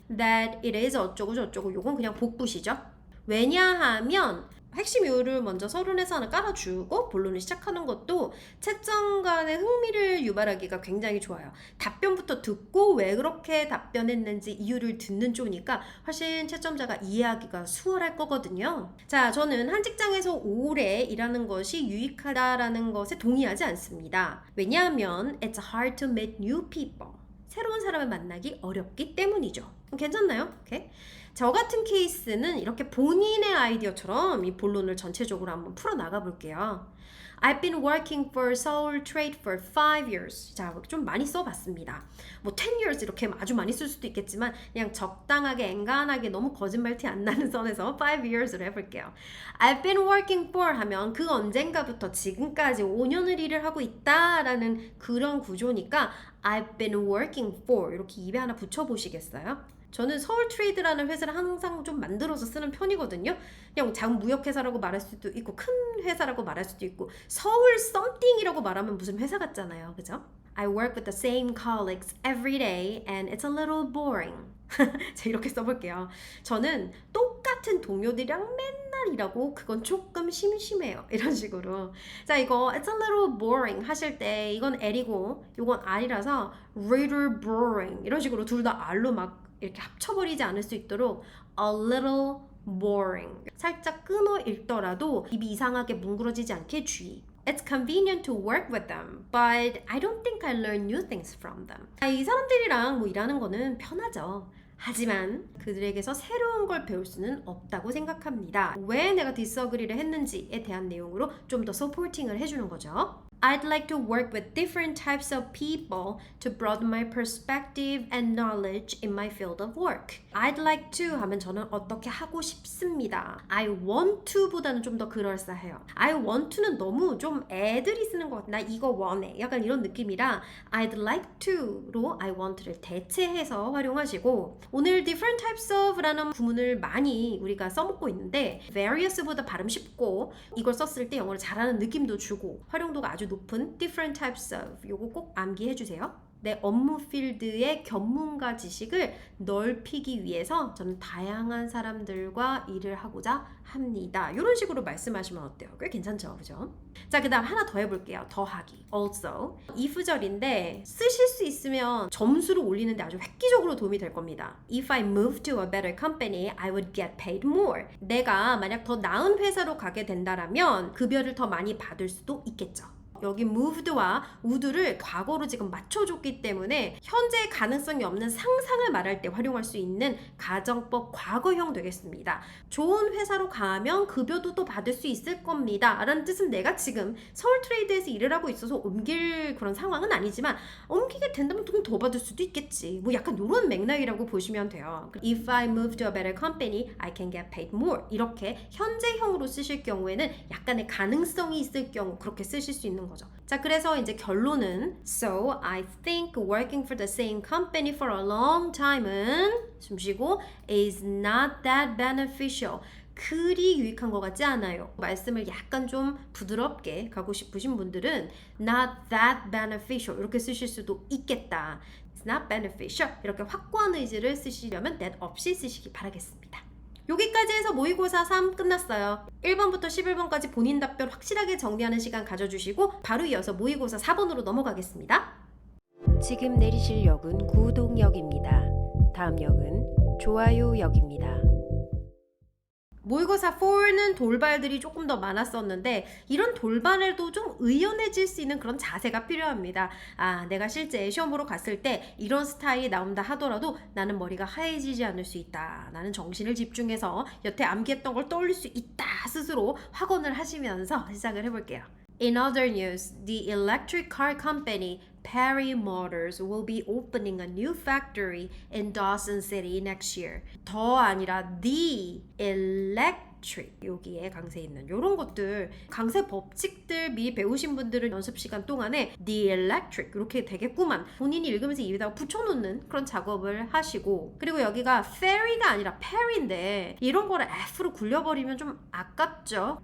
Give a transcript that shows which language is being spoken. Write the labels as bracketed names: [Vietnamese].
[English] That it is [Korean] 어쩌고 저쩌고 요건 그냥 복붙이죠. 왜냐하면 핵심 이유를 먼저 서론에서 하나 깔아주고 본론을 시작하는 것도 채점 간의 흥미를 유발하기가 굉장히 좋아요. 답변부터 듣고 왜 그렇게 답변했는지 이유를 듣는 쪽이니까 훨씬 채점자가 이해하기가 수월할 거거든요. 자, 저는 한 직장에서 오래 일하는 것이 유익하다라는 것에 동의하지 않습니다. 왜냐하면 [English] it's hard to meet new people. [Korean] 새로운 사람을 만나기 어렵기 때문이죠. 괜찮나요? 오케이. 저 같은 케이스는 이렇게 본인의 아이디어처럼 이 본론을 전체적으로 한번 풀어나가 볼게요. [English] I've been working for Seoul Trade for 5 years. [Korean] 자, 좀 많이 써봤습니다. 뭐 [English] 10 years [Korean] 이렇게 아주 많이 쓸 수도 있겠지만 그냥 적당하게 엔간하게 너무 거짓말티 안 나는 선에서 5 years로 해볼게요. [English] I've been working for [Korean] 하면 그 언젠가부터 지금까지 5년을 일을 하고 있다라는 그런 구조니까 I've been working for 이렇게 입에 하나 붙여보시겠어요? 저는 서울 트레이드라는 회사를 항상 좀 만들어서 쓰는 편이거든요. 그냥 작은 무역회사라고 말할 수도 있고 큰 회사라고 말할 수도 있고 서울 썸띵이라고 말하면 무슨 회사 같잖아요. 그죠? [English] I work with the same colleagues every day and it's a little boring. [Korean] 자, 이렇게 써볼게요. 저는 똑같은 동료들이랑 맨날 일하고 그건 조금 심심해요. 이런 식으로. 자, 이거 [English] it's a little boring [Korean] 하실 때 이건 L이고 이건 R이라서 little boring 이런 식으로 둘 다 R로 막 이렇게 합쳐버리지 않을 수 있도록 a little boring 살짝 끊어 읽더라도 입이 이상하게 뭉그러지지 않게 주의. [English] It's convenient to work with them, but I don't think I learn new things from them. [Korean] 이 사람들이랑 뭐 일하는 거는 편하죠. 하지만 그들에게서 새로운 걸 배울 수는 없다고 생각합니다. 왜 내가 disagree를 했는지에 대한 내용으로 좀 더 서포팅을 해주는 거죠. [English] I'd like to work with different types of people to broaden my perspective and knowledge in my field of work. I'd like to [Korean] 하면 저는 어떻게 하고 싶습니다. [English] I want to [Korean] 보다는 좀 더 그럴싸해요. I want to는 너무 좀 애들이 쓰는 것 같아. 나 이거 원해. 약간 이런 느낌이라 I'd like to로 I want를 대체해서 활용하시고 오늘 [English] different types of [Korean] 라는 구문을 많이 우리가 써먹고 있는데 various보다 발음 쉽고 이걸 썼을 때 영어를 잘하는 느낌도 주고 활용도가 아주 높은 different types of 요거 꼭 암기해 주세요. 내 업무 필드의 전문가 지식을 넓히기 위해서 저는 다양한 사람들과 일을 하고자 합니다. 이런 식으로 말씀하시면 어때요? 꽤 괜찮죠? 그죠? 자, 그 다음 하나 더 해볼게요. 더하기. also. if절인데 쓰실 수 있으면 점수를 올리는데 아주 획기적으로 도움이 될 겁니다. [English] If I move to a better company, I would get paid more. [Korean] 내가 만약 더 나은 회사로 가게 된다라면 급여를 더 많이 받을 수도 있겠죠. 여기 moved와 would를 과거로 지금 맞춰줬기 때문에 현재 가능성이 없는 상상을 말할 때 활용할 수 있는 가정법 과거형 되겠습니다. 좋은 회사로 가면 급여도 또 받을 수 있을 겁니다. 라는 뜻은 내가 지금 서울 트레이드에서 일을 하고 있어서 옮길 그런 상황은 아니지만 옮기게 된다면 좀 더 받을 수도 있겠지. 뭐 약간 이런 맥락이라고 보시면 돼요. [English] If I move to a better company, I can get paid more. [Korean] 이렇게 현재형으로 쓰실 경우에는 약간의 가능성이 있을 경우 그렇게 쓰실 수 있는 거죠. 자, 그래서 이제 결론은 [English] So I think working for the same company for a long time은 [Korean] 숨쉬고 [English] is not that beneficial. [Korean] 그리 유익한 것 같지 않아요. 말씀을 약간 좀 부드럽게 가고 싶으신 분들은 [English] not that beneficial [Korean] 이렇게 쓰실 수도 있겠다. [English] It's not beneficial [Korean] 이렇게 확고한 의지를 쓰시려면 that 없이 쓰시기 바라겠습니다. 여기까지 해서 모의고사 3 끝났어요. 1번부터 11번까지 본인 답변 확실하게 정리하는 시간 가져주시고 바로 이어서 모의고사 4번으로 넘어가겠습니다. 지금 내리실 역은 구동역입니다. 다음 역은 좋아요역입니다. 모의고사 4는 돌발들이 조금 더 많았었는데 이런 돌발에도 좀 의연해질 수 있는 그런 자세가 필요합니다. 아, 내가 실제 시험 보러 갔을 때 이런 스타일이 나온다 하더라도 나는 머리가 하얘지지 않을 수 있다. 나는 정신을 집중해서 여태 암기했던 걸 떠올릴 수 있다. 스스로 확언을 하시면서 시작을 해볼게요. [English] In other news, the electric car company Perry Motors will be opening a new factory in Dawson City next year. [Korean] 더 아니라 [English] the electric [Korean] electric 여기에 강세 있는 이런 것들 강세 법칙들 미리 배우신 분들은 연습 시간 동안에 the electric 이렇게 되겠구만 본인이 읽으면서 입에다가 붙여놓는 그런 작업을 하시고 그리고 여기가 ferry가 아니라 perry인데 이런 거를 F로 굴려버리면 좀 아깝죠.